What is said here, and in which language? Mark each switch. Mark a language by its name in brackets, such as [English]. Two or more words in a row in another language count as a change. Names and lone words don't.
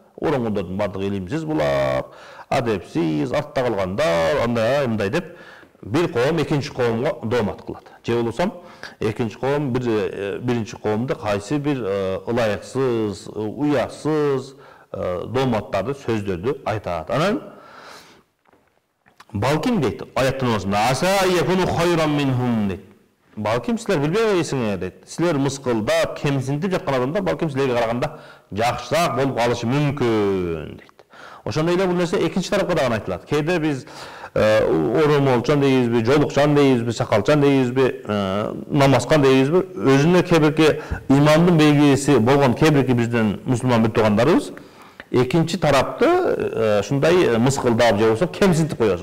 [Kyrgyz] Оронгондордун бардыгы илимсиз булар, адепсиз, артта калгандар, андай мындай деп бир коом экинчи коомго доомат кылат. Же болбосо экинчи коом биринчи коомду кайсы бир ылайыксыз, уятсыз дооматтарды, сөздөрдү айтат. Анан балким дейт, аяттын осунда [Arabic] عسى أن يكونوا خيرا منهم [Kyrgyz] дейт. Балким силер билбейсиңер дейт. Силер мыскылдап, кемсинтип жаткан адамдар балким силерге караганда жакшыраак болуп калышы мүмкүн дейт. Ошондой эле бул нерсе экинчи тарапка дагы айтылат. Кээде биз оромолчан дейбизби, жолукчан дейбизби, сакалчан дейбизби, намазкан дейбизби, өзүнө кээ бирки имандын белгиси болгон кээ бирки биздин мусулман бир туугандарыбыз экинчи тарапты шундай мыскылдап же болбосо кемсинтип коебуз.